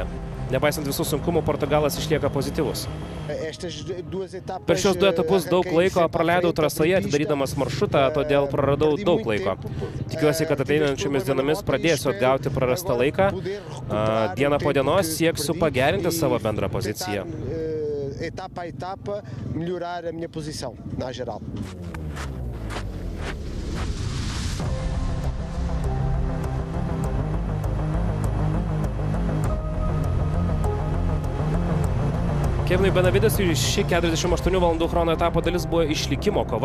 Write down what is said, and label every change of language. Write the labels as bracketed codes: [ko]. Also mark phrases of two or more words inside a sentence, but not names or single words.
[lt] Nepaisant visų sunkumų, Portugalas išlieka pozityvus. Per šios du etapus daug laiko praleidau trasoje, atidarydamas maršrutą, todėl praradau daug laiko. Tikiuosi, kad ateinančiomis dienomis pradėsiu atgauti prarastą laiką. Dieną po dienos sieksiu pagerinti savo bendrą poziciją. [pt] Etapa a etapa, melhorar a minha posição na geral. [lt] Kevinui Benavidesui ši 48 valandų chrono etapo dalis buvo išlikimo kova.